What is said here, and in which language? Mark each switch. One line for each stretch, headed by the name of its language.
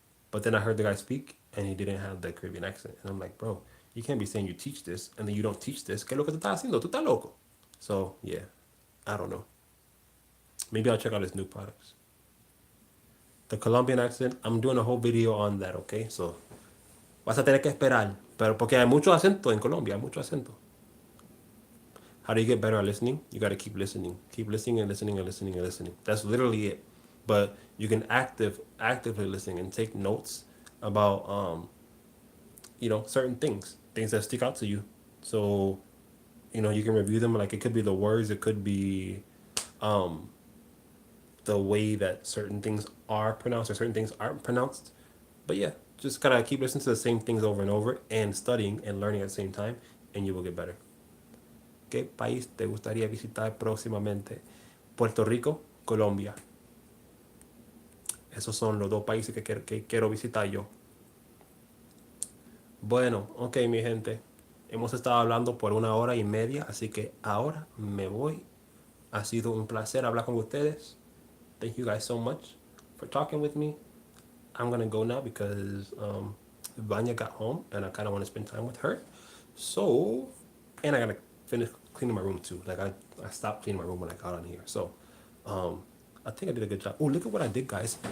English: But then I heard the guy speak, and he didn't have the Caribbean accent, and I'm like, bro, you can't be saying you teach this and then you don't teach this.
Spanish: ¿Qué es lo que tú estás haciendo? Tú estás loco.
English: So yeah, I don't know. Maybe I'll check out his new products. The Colombian accent, I'm doing a whole video on that, okay?
Spanish: So vas a tener que esperar, pero porque hay mucho acento en Colombia, hay mucho acento.
English: How do you get better at listening? You got to keep listening. Keep listening and listening and listening and listening. That's literally it. But you can actively listening and take notes about certain things that stick out to you. So, you can review them like it could be the words, it could be the way that certain things are pronounced or certain things aren't pronounced. But yeah, just gotta keep listening to the same things over and over and studying and learning at the same time, and you will get better.
Spanish: ¿Qué país te gustaría visitar próximamente? Puerto Rico, Colombia. Esos son los dos países que quiero visitar yo. Bueno, ok, mi gente. Hemos estado hablando por 1 hora y media, así que ahora me voy. Ha sido un placer hablar con ustedes.
English: Thank you guys so much for talking with me. I'm gonna go now because Vanya got home and I kind of want to spend time with her. So, and I gotta finish cleaning my room too. Like I stopped cleaning my room when I got on here. So, um, I think I did a good job. Oh, look at what I did, guys.